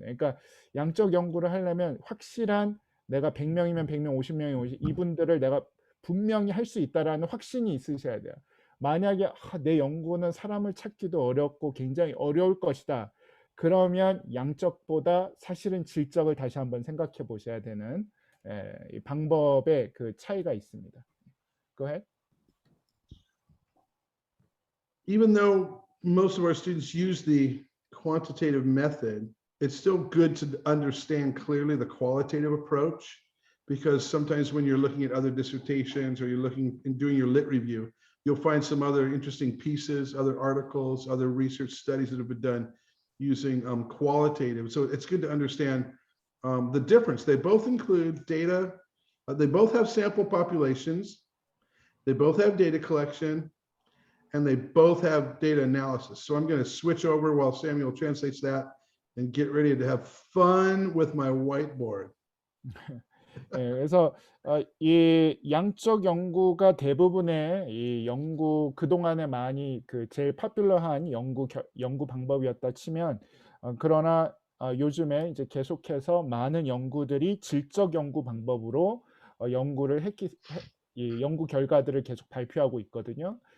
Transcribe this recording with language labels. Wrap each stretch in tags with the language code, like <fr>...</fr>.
<ko>그러니까 양적 연구를 하려면 확실한 내가 100명이면 100명, 50명이면 50, 이분들을 내가 분명히 할 수 있다라는 확신이 있으셔야 돼요. 만약에 내 연구는 사람을 찾기도 어렵고 굉장히 어려울 것이다. 그러면 양적보다 사실은 질적을 다시 한번 생각해 보셔야 되는 이 방법의 그 차이가 있습니다.</ko> <en>Go ahead. Even though most of our students use the quantitative method, it's still good to understand clearly the qualitative approach, because sometimes when you're looking at other dissertations or you're looking and doing your lit review, you'll find some other interesting pieces, other articles, other research studies that have been done using qualitative. So it's good to understand the difference. They both include data. They both have sample populations. They both have data collection, and they both have data analysis. So I'm going to switch over while Samuel translates that and get ready to have fun with my whiteboard.</en> <ko>그래서 이 양적 연구가 대부분의 이 연구 그동안에 많이 그 제일 파퓰러한 연구 방법이었다 치면 그러나 요즘에 이제 계속해서 많은 연구들이 질적 연구 방법으로 연구를 이 연구 결과들을 계속 발표하고 있거든요.</ko>